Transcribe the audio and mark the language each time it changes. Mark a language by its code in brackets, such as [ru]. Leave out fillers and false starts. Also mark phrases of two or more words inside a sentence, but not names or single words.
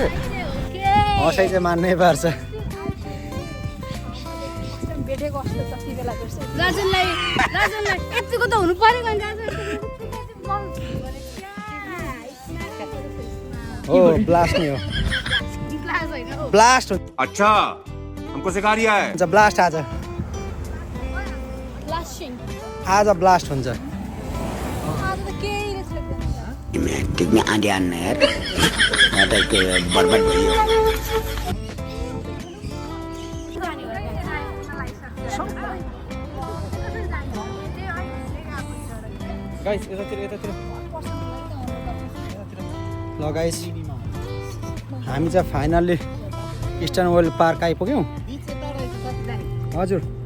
[ne] हँसाइ चाहिँ मान्नै पर्छ भेटेको जस्तो छ ती बेला जस्तो राजनलाई यतिको त हुनु पर्यो भने हो ब्लास्ट नै हो क्लास होइन हो ब्लास्ट [hi] अच्छा हमको सिखा रिया है [ne] हुन्छ ब्लास्ट आज ब्लास्टिङ आज ब्लास्ट हुन्छ आज त केही रहेछ टिक्ने आँधी हान्न यार यहाँ त के बर्बाद भयो गाइस यतातिर यतातिर ल गाइस हामी चाहिँ फाइनल्ली इस्टर्न वर्ल्ड पार्क आइपुग्यौँ हजुर